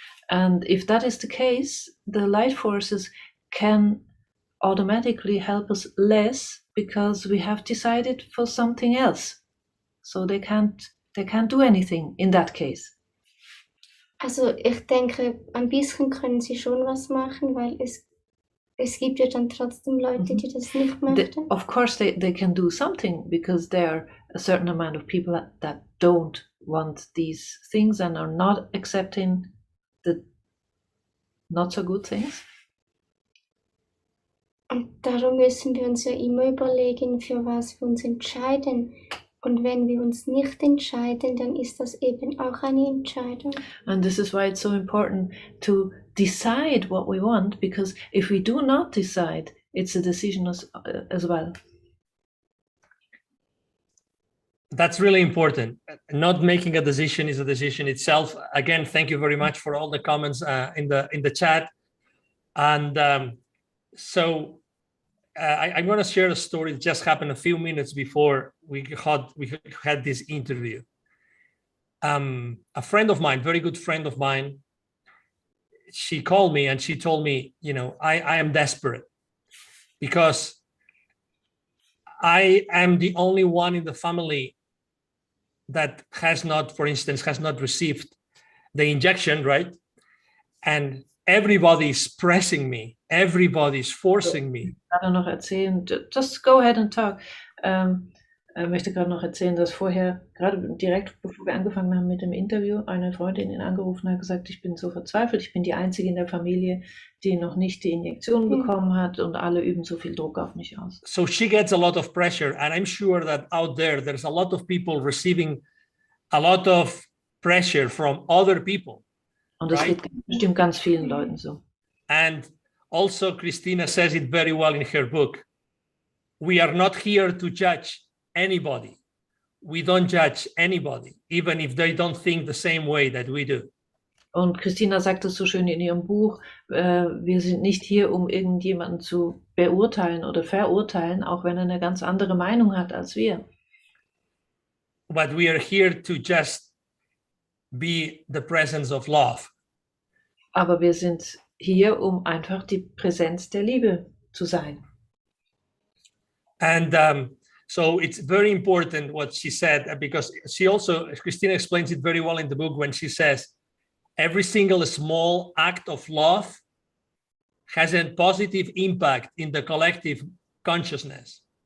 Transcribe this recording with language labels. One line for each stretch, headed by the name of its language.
English: And if that is the case, the light forces can automatically help us less because we have decided for something else. So they can't do anything in that case.
German: Also ich denke, ein bisschen können sie schon was machen, weil es gibt ja dann trotzdem Leute, die das nicht möchten.
English: Of course they can do something, because there are a certain amount of people that don't want these things and are not accepting the not so good things.
German: Und darum müssen wir uns ja immer überlegen, für was wir uns entscheiden. Und wenn wir uns nicht entscheiden, dann ist das eben auch eine Entscheidung.
English: And this is why it's so important to decide what we want, because if we do not decide, it's a decision as well. That's really important. Not making a decision is a decision itself. Again, thank you very much for all the comments in the chat. And so I'm going to share a story that just happened a few minutes before we had this interview. A friend of mine, very good friend of mine, she called me and she told me, I am desperate because I am the only one in the family that has not, for instance, received the injection, right? And everybody is pressing me. Everybody is forcing me.
German: Ich kann noch erzählen,
English: just go ahead and talk.
German: Möchte gerade noch erzählen, dass vorher, gerade direkt bevor wir angefangen haben mit dem Interview, eine Freundin ihn angerufen hat, gesagt, ich bin so verzweifelt, ich bin die Einzige in der Familie, die noch nicht die Injektion bekommen hat und alle üben so viel Druck auf mich aus.
English: So she gets a lot of pressure, and I'm sure that out there's a lot of people receiving a lot of pressure from other people.
German: Und das geht bestimmt ganz vielen Leuten so.
English: And also Christina says it very well in her book. We are not here to judge anybody. We don't judge anybody, even if they don't think the same way that we do.
German: Und Christina sagt es so schön in ihrem Buch, wir sind nicht hier, um irgendjemanden zu beurteilen oder verurteilen, auch wenn er eine ganz andere Meinung hat als wir.
English: But we are here to just be the presence of love.
German: Aber wir sind hier, um einfach die Präsenz der Liebe zu sein.
English: And so it's very important what she said, because Christina explains it very well in the book when she says, every single small act of love has a positive impact in the collective consciousness.